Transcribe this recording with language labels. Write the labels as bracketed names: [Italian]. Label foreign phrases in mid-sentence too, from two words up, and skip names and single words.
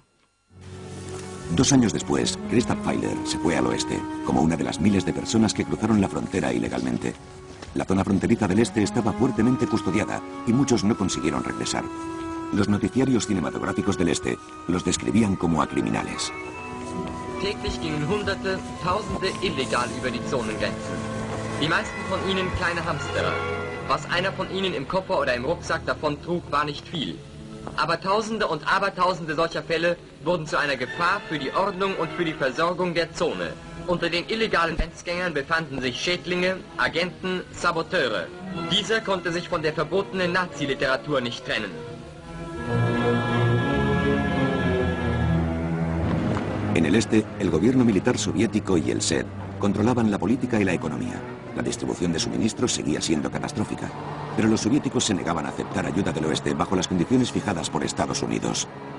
[Spanish] 2 años después, Christoph Feiler se fue al oeste, como una de las miles de personas que cruzaron la frontera ilegalmente. La zona fronteriza del este estaba fuertemente custodiada y muchos no consiguieron regresar. Los noticiarios cinematográficos del este los describían como a criminales. [German] Täglich gingen Hunderte, Tausende illegal über die Zonengrenzen. Die meisten von ihnen kleine Hamsterer. Was einer von ihnen im Koffer oder im Rucksack davon trug, war nicht viel. Aber Tausende und Abertausende solcher Fälle wurden zu einer Gefahr für die Ordnung und für die Versorgung der Zone. Unter den illegalen Grenzgängern befanden sich Schädlinge, Agenten, Saboteure. Dieser konnte sich von der verbotenen Nazi-Literatur nicht trennen. [Spanish] En el este, el gobierno militar soviético y el SED controlaban la política y la economía. La distribución de suministros seguía siendo catastrófica, pero los soviéticos se negaban a aceptar ayuda del oeste bajo las condiciones fijadas por Estados Unidos.